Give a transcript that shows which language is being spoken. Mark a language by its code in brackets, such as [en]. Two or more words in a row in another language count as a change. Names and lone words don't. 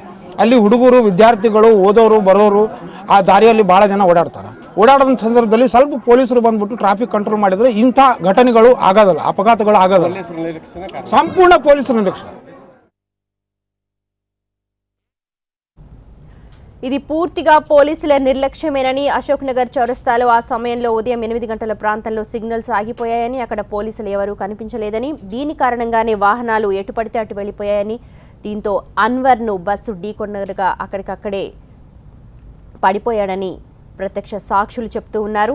[kn] ಅಲ್ಲಿ ಹುಡುಗರು, ವಿದ್ಯಾರ್ಥಿಗಳು, ಓದೋರು, ಬರೋರು ಆ ದಾರಿಯಲ್ಲಿ ಭಾಳ ಜನ ಓಡಾಡ್ತಾರೆ. ಓಡಾಡೋ ಸಂದರ್ಭದಲ್ಲಿ ಸ್ವಲ್ಪ ಪೊಲೀಸರು ಬಂದ್ಬಿಟ್ಟು ಟ್ರಾಫಿಕ್ ಕಂಟ್ರೋಲ್ ಮಾಡಿದರೆ ಇಂಥ ಘಟನೆಗಳು ಆಗೋದಿಲ್ಲ, ಅಪಘಾತಗಳು ಆಗೋದಿಲ್ಲ. ಸಂಪೂರ್ಣ ಪೊಲೀಸರ ನಿರೀಕ್ಷೆ. [te] ఇది పూర్తిగా పోలీసుల నిర్లక్ష్యమేనని, అశోక్ నగర్ చౌరస్తాలో ఆ సమయంలో ఉదయం 8 గంటల ప్రాంతంలో సిగ్నల్స్ ఆగిపోయాయని, అక్కడ పోలీసులు ఎవరూ కనిపించలేదని, దీని కారణంగానే వాహనాలు ఎటు పడితే అటు వెళ్లిపోయాయని, దీంతో అన్వర్ను బస్సు ఢీకొన్నగా అక్కడికక్కడే పడిపోయాడని ప్రత్యక్ష సాక్షులు చెప్తూ ఉన్నారు.